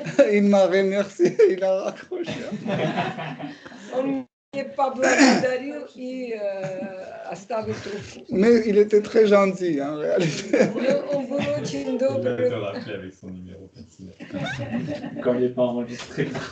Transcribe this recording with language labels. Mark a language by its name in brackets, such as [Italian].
[French] Il m'a remercié, il a raccroché. [Russian] Он меня поблагодарил и оставил трубку. [French] Mais il était très gentil, en réalité. [Russian] Но он был очень [French] Il va te [Russian] добрый. [French] rappeler avec son numéro personnel. Quand il n'est pas enregistré.